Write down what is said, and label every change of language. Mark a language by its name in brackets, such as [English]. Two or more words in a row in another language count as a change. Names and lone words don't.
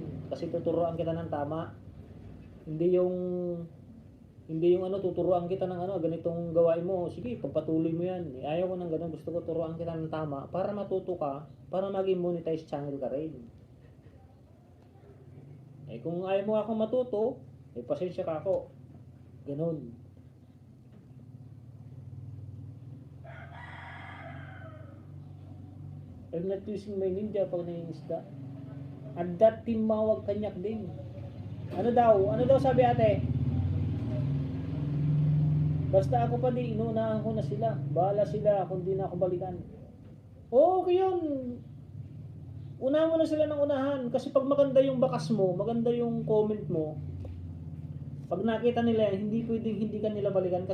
[Filipino] Kasi tuturuan kita ng tama. Hindi yung tuturuan kita ng ganitong gawain mo. Sige, pagpatuloy mo yan. Ayaw ko ng ganun, gusto ko turuan kita ng tama para matuto ka, para maging [English] monetize channel [Filipino] ka rin. Eh kung ayaw mo ako matuto, pasensya ka ako. Ganun. [English] I'm not using my ninja [Filipino] pag nangingisda. At that team mawag kanyak din. Ano daw sabi ate? Basta ako pa di, inunahan ko na sila. Bahala sila kung di na ako balikan. Okay yun. Unahan mo na sila ng unahan. Kasi pag maganda yung bakas mo, maganda yung comment mo, pag nakita nila yan, hindi pwedeng hindi ka nila balikan.